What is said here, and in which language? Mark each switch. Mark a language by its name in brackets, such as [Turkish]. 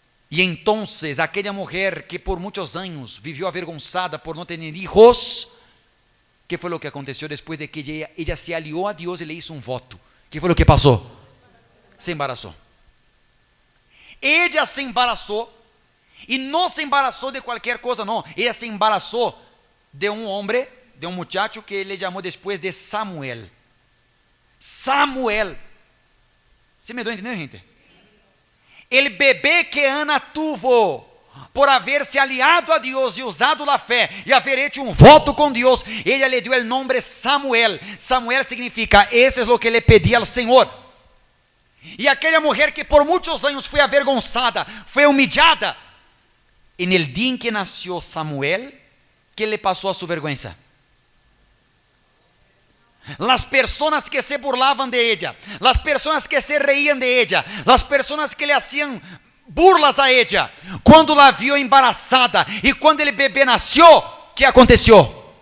[Portuguese] E então, aquela mulher que por muitos anos viveu avergonzada por não ter hijos, que foi o que aconteceu depois de que ela se aliou a Deus e lhe hizo um voto? Que foi o que passou? Se embaraçou. Ella se embaraçou, e não se embaraçou de qualquer coisa, não. Ella se embaraçou de um homem, de um muchacho que ele chamou depois de Samuel. Samuel. ¿Se me deu a entender, gente? [Spanish] El bebê que Ana tuvo, por haber se aliado a Deus e usado a fé, e haver hecho um voto com Deus, ella le dio el nombre Samuel. [Portuguese] Samuel significa, esse é o que [Spanish] le pedí al [Portuguese] Senhor. E aquela mulher que por muitos anos foi avergonzada, foi humilhada, [Spanish] en el día en que nació Samuel, ¿qué le pasó a su vergüenza? Las personas que se burlaban de ella, las personas que se reían de ella, las personas que le hacían burlas a ella, [Portuguese] quando la viu embarazada e quando ele bebê nasceu, [Spanish] ¿qué aconteció?